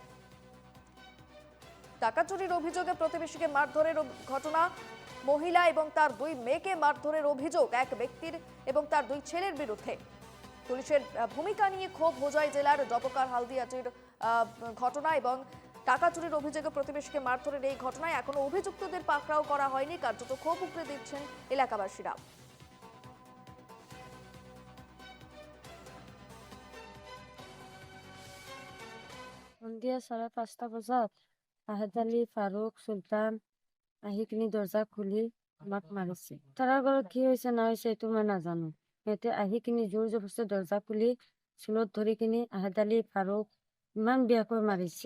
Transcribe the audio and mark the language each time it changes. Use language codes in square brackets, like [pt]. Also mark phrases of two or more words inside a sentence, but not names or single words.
[bn] টাকা চুরির অভিযোগে প্রতিবেশীকে মারধরের ঘটনা, মহিলা এবং তার দুই মেয়েকে মারধরের অভিযোগ এক ব্যক্তির এবং তার দুই ছেলের বিরুদ্ধে। পুলিশের ভূমিকা নিয়ে ক্ষোভ হোজাই জেলার ডবকার হালদিয়াটির ঘটনা এবং টাকা চুরির অভিযোগে প্রতিবেশীকে মারধরের এই ঘটনায় এখনো অভিযুক্তদের পাকড়াও করা হয়নি, কার্যত ক্ষোভ উগরে দিচ্ছেন এলাকাবাসীরা। [as] সন্ধিয়া 5:30 বজাত আহেদ আলী, ফাৰুক, চুলতান আহি কিনি দৰ্জা খুলি আমাক মাৰিছে। তাৰাৰ ঘৰত কি হৈছে না হৈছে এইটো মই নাজানো। সিহঁতে আহি কিনি জোৰ জবৰদস্তি দৰ্জা খুলি চুলত ধৰি কিনি আহেদ আলী, ফাৰুক ইমান বেয়াকৈ মাৰিছে।